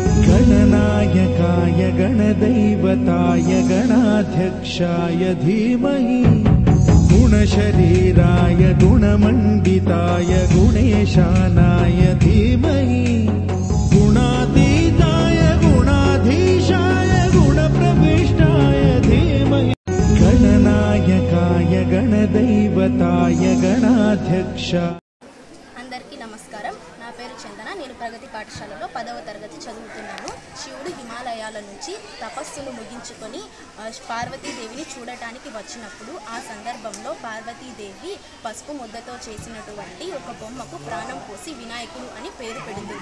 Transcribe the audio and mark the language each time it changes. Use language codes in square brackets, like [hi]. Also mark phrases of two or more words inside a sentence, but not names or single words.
[sa] गणनायकाय गणदैवताय गणाध्यक्षाय धीमहि गुणशरीराय गुणमण्डिताय गुणेशानाय धीमहि गुणातीताय गुणाधीशाय गुणप्रविष्टाय धीमहि गणनायकाय गणदैवताय गणाध्यक्षाय। [te] అందరికీ నమస్కారం. నా పేరు చందన. నేను ప్రగతి పాఠశాలలో 10వ తరగతి చదువుతున్నాను. శివుడు హిమాలయాల నుంచి తపస్సును ముగించుకొని పార్వతీదేవిని చూడటానికి వచ్చినప్పుడు ఆ సందర్భంలో పార్వతీదేవి పసుపు ముద్దతో చేసినటువంటి ఒక బొమ్మకు ప్రాణం పోసి వినాయకుడు అని పేరు పెడుతుంది.